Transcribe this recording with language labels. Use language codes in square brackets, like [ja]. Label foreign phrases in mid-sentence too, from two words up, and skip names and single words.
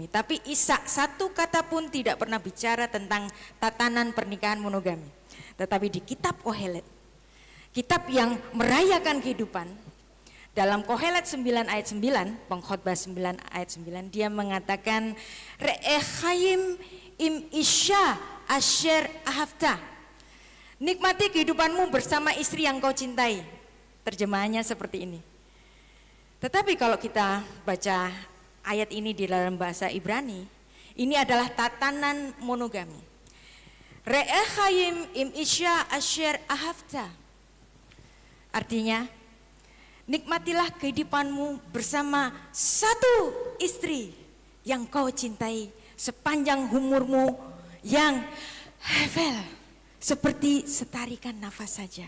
[id] Tapi Ishak satu kata pun tidak pernah bicara tentang tatanan pernikahan monogami. Tetapi di kitab Kohelet kitab yang merayakan kehidupan. Dalam Kohelet 9 ayat 9, Pengkhotbah 9 ayat 9, dia mengatakan [he] ראה חיים עם אשה אשר אהבת. [id] Nikmati kehidupanmu bersama istri yang kau cintai. Terjemahannya seperti ini. Tetapi kalau kita baca ayat ini di dalam bahasa Ibrani, ini adalah tatanan monogami. [he] ראה חיים עם אשה אשר אהבת. [id] Artinya, nikmatilah kehidupanmu bersama satu istri yang kau cintai sepanjang umurmu yang hevel, seperti setarikan nafas saja.